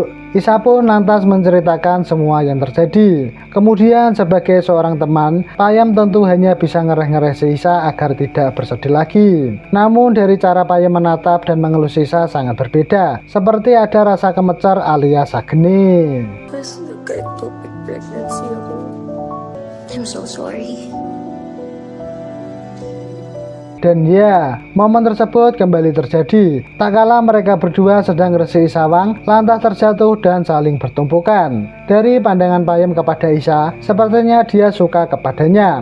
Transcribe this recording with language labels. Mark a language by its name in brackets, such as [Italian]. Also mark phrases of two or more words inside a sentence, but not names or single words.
[Indonesian] Isa pun lantas menceritakan semua yang terjadi. Kemudian sebagai seorang teman, Payam tentu hanya bisa ngereh-ngereh si Isa agar tidak bersedih lagi. Namun dari cara Payam menatap dan mengelus Isa sangat berbeda. Seperti ada rasa kemecer alias sageni. [Filipino] Pas nagka- [English] ectopic pregnancy [Filipino] ako. [English] I'm so sorry. [Indonesian] Dan ya, momen tersebut kembali terjadi. Tak kala mereka berdua sedang [Javanese] resik sawang, [Indonesian] lantas terjatuh dan saling bertumpukan. Dari pandangan Payam kepada Isa, sepertinya dia suka kepadanya.